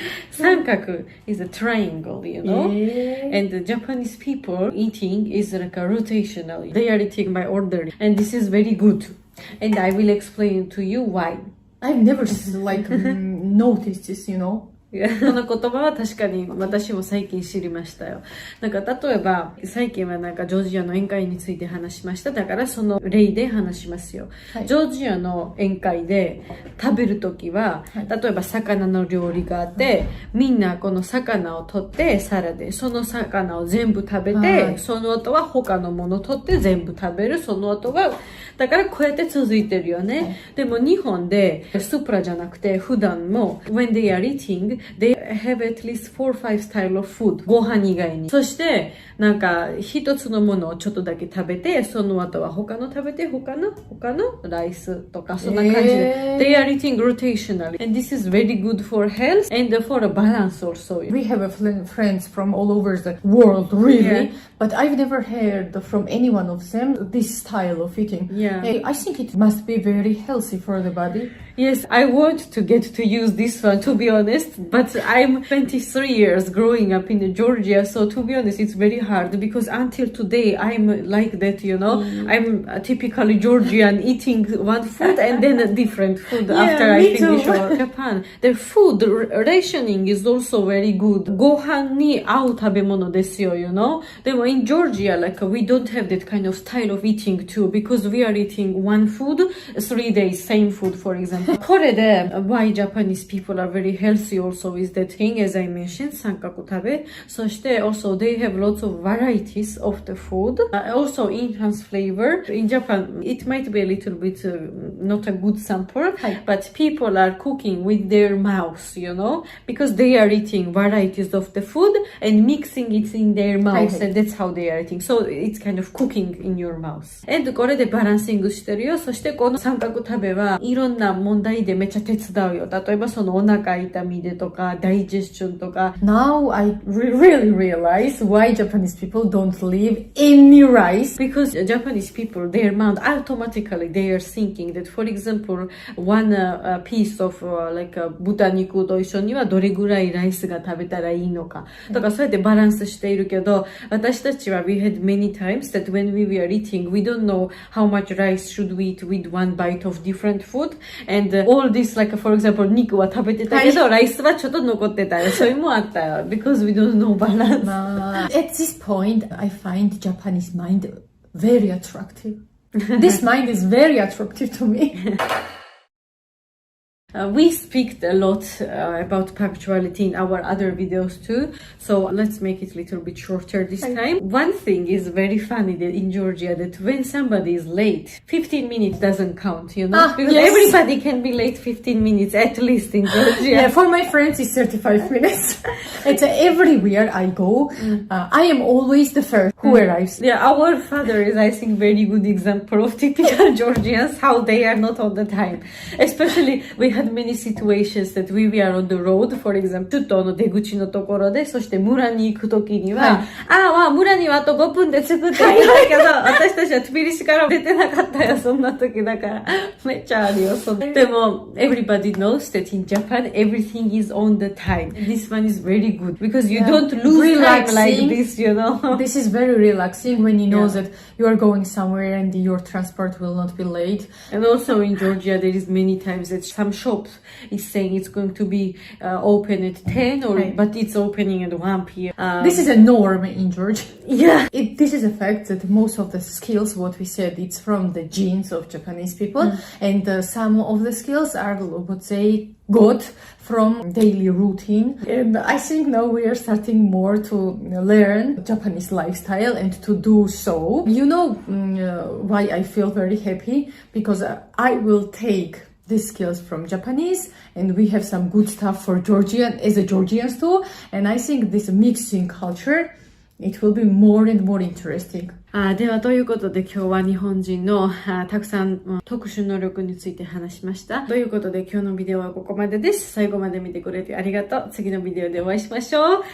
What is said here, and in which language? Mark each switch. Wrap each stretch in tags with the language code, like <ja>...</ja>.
<en>三角 is a triangle, you know? And the Japanese people eating is like a rotational. They are eating by order. And this is very good. And I will explain to you why. I've never like noticed this, you know?</en> <ja>この言葉は確かに私も最近知りましたよ。なんか例えば最近はなんかジョージアの宴会について話しました。だからその例で話しますよ。ジョージアの宴会で食べるときは、例えば魚の料理があって、みんなこの魚を取って皿でその魚を全部食べて、その後は他のものを取って全部食べる。その後はだからこうやって続いてるよね。でも日本でスープラじゃなくて普段も</ja> <en>when they are eating they have at least 4 or 5 style of food</en> <ja>ご飯以外に。そしてなんか一つのものをちょっとだけ食べて、その後は他の食べて他のライスとかそんな感じで、</ja> <en>they are eating rotationally, and this is very good for health and for a balance also. We have friends from all over the world, really, but I've never heard from any one of them this style of eating. I think it must be very healthy for the body. Yes, I want to get to use this one, to be honest, but I'm 23 years growing up in Georgia, so to be honest, it's very hard because until today I'm like that, you know. I'm typically Georgian, eating one food and then a different food after I finish our Japan. Their food rationing is also very good.</en> <ja>ご飯に合う食べ物ですよ,</ja> <en>you know.</en> <ja>でも</ja> <en>in Georgia, like we don't have that kind of style of eating too because we are eating one food 3 days, same food, for example.</en> <ja>これで</ja> <en>why Japanese people are very healthy also is that thing, as I mentioned, 三角食べ。</en> <ja>そして</ja> <en>also they have lots of varieties of the food. Also enhanced flavor. In Japan, it might be a little bit not a good sample, but people are cooking with their mouths, you know, because they are eating varieties of the food and mixing it in their mouths, and that's how they are eating. So it's kind of cooking in your mouth. And</en> <ja>これでバランシングしてるよ。そしてこの三角食べはいろんな問題でめっちゃ手伝うよ。例えばそのお腹痛みでとか、ダイジェスチョンとか。</ja> <en>Now I really realize why Japanese people don't leave any rice. Because Japanese people, their mind automatically they are thinking that, for example, one piece of like</en> <ja>豚肉と一緒にはどれぐらいライスが食べたらいいのか。だからそうやってバランスしているけど、私たちは</ja> <en>we had many times that when we were eating, we don't know how much rice should we eat with one bite of different food. And all this, like for example,</en> <ja>肉は食べてたけど、ライスはちょっと残ってたよ。それもあったよ。</ja> <en>Because we don't know balance. At this point, I find Japanese mind very attractive. This mind is very attractive to me. We speak a lot about punctuality in our other videos too, so let's make it a little bit shorter this time. One thing is very funny that in Georgia that when somebody is late, 15 minutes doesn't count, you know, because everybody can be late 15 minutes at least in Georgia. Yeah, for my friends it's 35 minutes. It's everywhere I go. I am always the first who arrives. Yeah, our father is, I think, very good example of typical Georgians, how they are not all the time. Especially, we had many situations that we were on the road, for example,</en> <ja>ちょっと出口のところで、そして村に行くときには、村にはあと5分で着くって言うんだけど、私たちはトゥビリシから出てなかったよ、そんな時だから。めっちゃあるよ、そんな。でも、</ja> <en>everybody knows that in Japan, everything is on the time. This one is very good, because you don't lose time like this, you know. This is very relaxing when you know that you are going somewhere and your transport will not be late. And also in Georgia, there is many times that some shops is saying it's going to be open at 10 but it's opening at 1 p.m. This is a norm in Georgia. Yeah. This is a fact that most of the skills, what we said, it's from the genes of Japanese people. And some of the skills are what they got from daily routine. And I think now we are starting more to learn Japanese lifestyle and to do so. You know why I feel very happy? Because I will take these skills from Japanese, and we have some good stuff for Georgian as a Georgians too. And I think this mixing culture, it will be more and more interesting.</en> <ja>ではということで今日は日本人のたくさん特殊能力について話しました。ということで今日のビデオはここまでです。最後まで見てくれてありがとう。次のビデオでお会いしましょう。</ja>